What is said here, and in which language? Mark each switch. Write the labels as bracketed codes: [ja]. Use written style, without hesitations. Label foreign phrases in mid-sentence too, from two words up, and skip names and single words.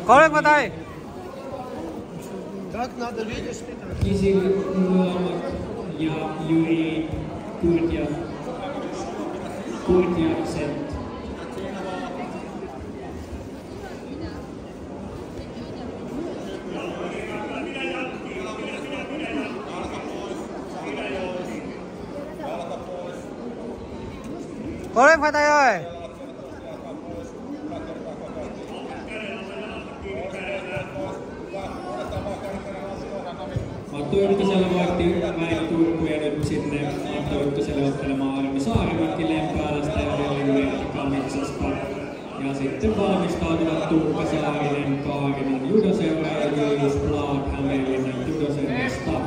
[fi] Kisi Luomak ja Juri Kurtiakset. [vi] Cố lên khoai tây ơi. [fi] Matti Yrttisellä vaihti Väinö Turku ja nyt sinne Matti Yrttiselle ottelemaan Armi Saarimäki Lempäälästä ja Veli Merkki Kamitsasta. Ja sitten valmistautuvat Tuukka Saarinen Kaarinan judoseura ja Julius Blaak Hämeenlinnan judoseurasta.